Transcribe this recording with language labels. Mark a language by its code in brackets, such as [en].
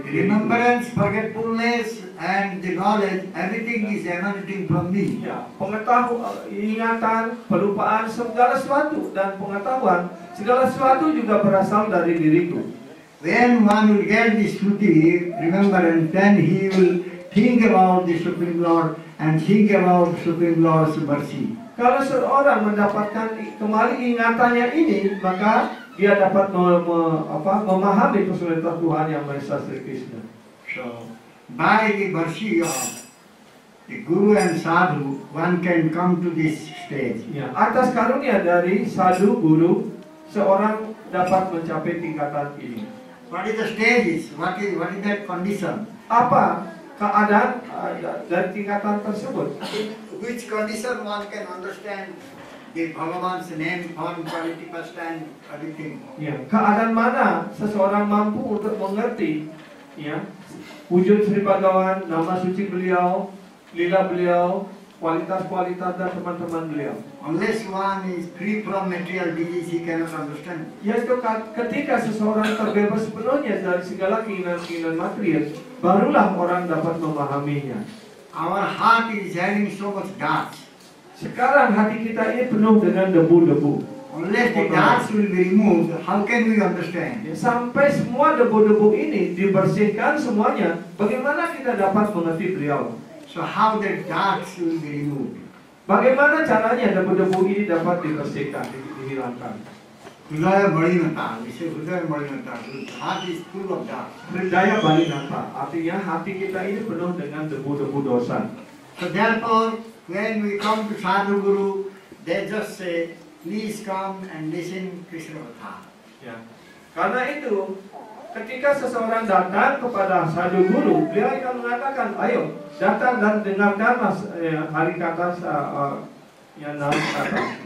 [en] Remembrance, forgetfulness, and the knowledge, everything is emanating from me. [id] Pengetahuan, ingatan, pelupaan, segala sesuatu dan pengetahuan, segala sesuatu juga berasal dari diriku. [en] When one will get this Shruti, remembrance, then he will think about the Supreme Lord and think about Supreme Lord's mercy. [id] Kalau seorang mendapatkan kembali ingatannya ini, maka dia dapat memahami personalitas Tuhan yang Maha Esa Sri Krishna. [en] So, by the mercy of the Guru and Sadhu, one can come to this stage. [id] Atas karunia dari sadhu guru, seorang dapat mencapai tingkatan ini. [en] What is the stages? What is that condition? [id] Apa keadaan dari tingkatan tersebut? [en] Which condition one can understand the Bhagavan's name, form, quality, pastime, everything? [id] Keadaan mana seseorang mampu untuk mengerti wujud Sri Bhagavan, nama suci beliau, lila beliau, kualitas-kualitas dan teman-teman beliau. [en] Unless one is free from material disease, he cannot understand. [id] Yaitu ketika seseorang terbebas sepenuhnya dari segala keinginan-keinginan material, barulah orang dapat memahaminya. [en] Our heart is having so much dust. [id] Sekarang hati kita ini penuh dengan debu-debu. [en] Unless the dust will be removed, how can we understand? [id] Sampai semua debu-debu ini dibersihkan semuanya, bagaimana kita dapat mengerti beliau? [en] So how the dust will be removed? [id] Bagaimana caranya debu-debu ini dapat dibersihkan, dihilangkan? [en] Hridaya Balinata, we say Hridaya Balinata, heart is full of dust. [id] Hridaya Balinata, artinya hati kita ini penuh dengan debu-debu dosa. [en] So therefore, when we come to Sadhu Guru, they just say, please come and listen Krishna Katha. [id] Karena itu, ketika seseorang datang kepada sadhu guru, beliau akan mengatakan, ayo datang dan dengarkanlah hari kata yang nama kata.